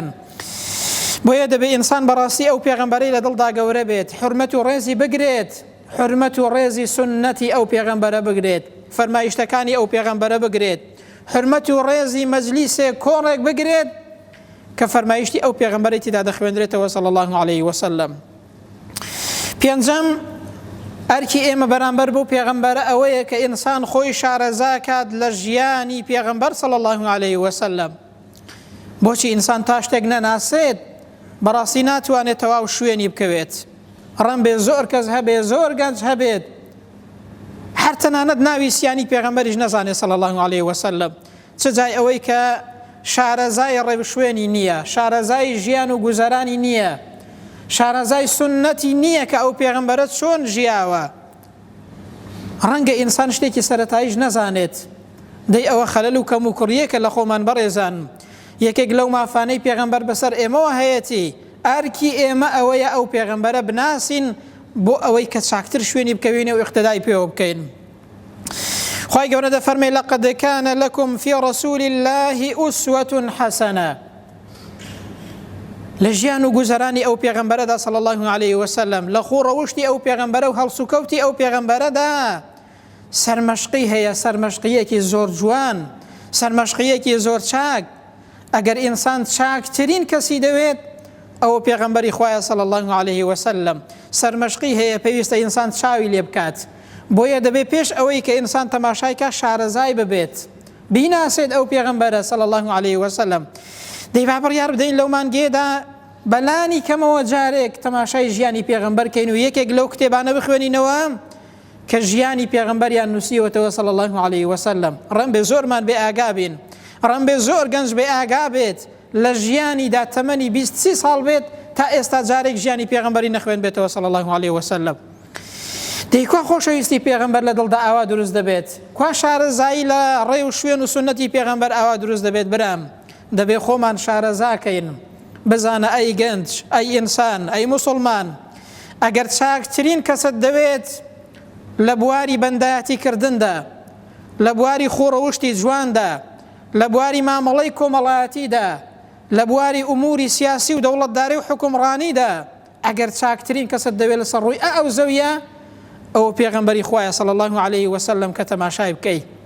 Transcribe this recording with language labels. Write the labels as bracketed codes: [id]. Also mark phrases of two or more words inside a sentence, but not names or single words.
[ckb] بۆیە دەبێ ئینسان بەڕاستی ئەو پێغەمبەرەی لە دڵدا گەورە بێت، حورمەت و ڕێزی بگرێت، حورمەت و ڕێزی سنەتی ئەو پێغەمبەرە بگرێت، فەرمایشتەکانی ئەو پێغەمبەرە بگرێت، حورمەت و ڕێزی مەجلیسێک کۆڕێک بگرێت کە فەرمایشتی ئەو پێغەمبەری تێدا دەخوێندرێتەوە [ar] صلى الله عليه وسلم. [ckb] پێنجەم ئەرکی ئێمە بەرامبەر بۆ پێغەمبەرە ئەوەیە کە ئینسان خۆی شارەزا کات لە ژیانی پێغەمبەر [ar] صلى الله عليه وسلم. [ckb] بۆچی ئینسان تا شتێک نەناسێت بەڕاستی ناتوانێت تەواو شوێنی بکەوێت. ڕەن بێ زۆر کەس هەبێ، زۆر گەنج هەبێت، هەر تەنانەت ناوی سیانی پێغەمبەریش نەزانێت [ar] صلى الله عليه وسلم. [ckb] چ جای ئەوەی کە شارەزای ڕێبشوێنی نییە، شارەزای ژیان و گوزەرانی نییە، شارەزای سنەتی نییە کە ئەو پێغەمبەرە چۆن ژیاوە. ڕەنگە ئینسان شتێکی سەرەتاییش نەزانێت. دەی ئەوە خەلەل و کەم و کوڕیەکە لە خۆمان بەڕێزان. یەکێک لەو مافانەی پێغەمبەر بەسەر ئێمەوە هەیەی، ئەرکی ئێمە ئەوەیە ئەو پێغەمبەرە بناسین بۆ ئەوەی کە چاکتر شوێنی بکەوینە و اقتدای پێوە بکەین. خوای گەورە دەفەرمێ [ar] لەقەد کان لەکم فی ڕەسوول الله ئوسوة حەسەنە. [ckb] لە ژیان و گوزەرانی ئەو پێغەمبەرەدا [ar] صلى الله عليه وسلم، [ckb] لە خوڕەوشتی ئەو پێغەمبەرە و هەڵسوکەوتی ئەو پێغەمبەرەدا سەرمەشقی هەیە، سەرمەشقیەکی زۆر جوان، سەرمەشقیەکی زۆر چاک. ئەگەر ئینسان چاکترین کەسی دەوێت ئەوە پێغەمبەری خوایە [ar] صلى الله عليه وسلم. [ckb] سەرمەشقی هەیە، پێویستە ئینسان چاوی لێ بکات. بۆیە دەبێت پێش ئەوەی کە ئینسان تەماشایکە شارەزای ببێت، بیناسێت ئەو پێغەمبەرە [ar] صلى الله عليه وسلم. [ckb] دەی با بڕیار بدەین لەو مانگێدا بەلانی کەمەوە جارێک تەماشای ژیانی پێغەمبەرکەین و یەکێک لەو کتێبانە بخوێنینەوە کە ژیانی پێغەمبەریان نووسیوەتەوە [ar] صلى الله عليه وسلم. [ckb] ڕەن بێ زۆرمان بێ ئاگا بین، ڕەن بێ زۆر گەنج بێ ئاگا بێت، لە ژیانیدا تەمەنی 20 ساڵ بێت تا ئێستا جارێک ژیانی پێغەمبەری نەخوێن بێتەوە [ar] صلى الله عليه وسلم. [ckb] دەی کوا خۆشەویستی پێغەمبەر لە دڵدا ئاوا دروست دەبێت، کوا شارەزایی لە ڕێ و شوێن و سونەتی پێغەمبەر ئاوا دروست دەبێت. برام دەبێ خۆمان شارەزاکەین، بزانە ئەی گەنج، ئەی ئینسان، ئەی موسڵمان، ئەگەر چاکترین کەسەت دەوێت لە بواری بەندایەتی کردندا، لە بواری خوڕەوشتی جواندا، لە بواری مامەڵەی کۆمەڵایەتیدا، لە بواری ئوموری سیاسی و دەوڵەتداری و حکومڕانیدا، ئەگەر چاکترین کەسەت دەوێت لەسەر ڕووی ئەو زەویە، ئەو پێغەمبەری خوایە [ar] صلی الله عليه وسلم [ckb] کە تەماشای بکەی.